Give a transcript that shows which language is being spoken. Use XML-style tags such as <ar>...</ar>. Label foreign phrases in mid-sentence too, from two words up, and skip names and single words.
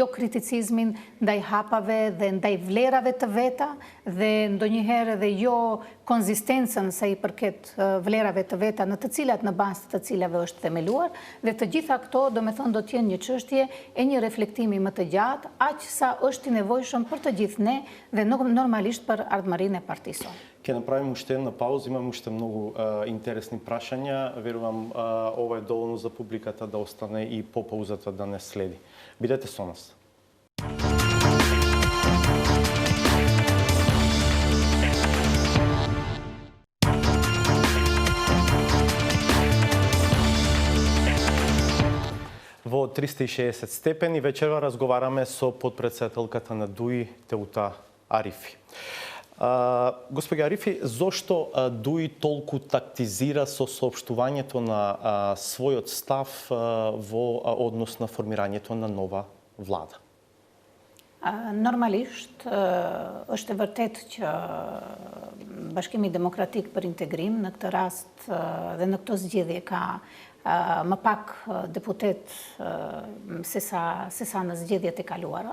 <sq>kriticizmin ndaj hapave dhe ndaj vlerave të veta dhe ndonjëherë edhe jo konzistencën sa i përket vlerave të veta në të cilat në bazë të cilave është themeluar dhe të gjitha këto do me thonë do t'jenë një çështje e një reflektimi më të gjatë, aq sa është i nevojshëm për të gjithë ne dhe normalisht për ardhмërinë e partisë.</sq> <mk>Ќе направиме уште една пауза, имам уште многу интересни прашања. Верувам ова е доволно за публиката да остане и по паузата да не следи. Бидете со нас. Во 360 степени вечерва разговараме со подпредседателката на ДУИ Теута Арифи. Господи Арифи, зошто ДУИ толку тактизира со соопштувањето на својот став во однос на формирањето на нова влада?</mk> <sq>Normalisht, është e vërtet që Bashkimi Demokratik për Integrim në këtë rast dhe në këto zgjedhje ka më pak deputet se sa në zgjedhjet e kaluara.</sq>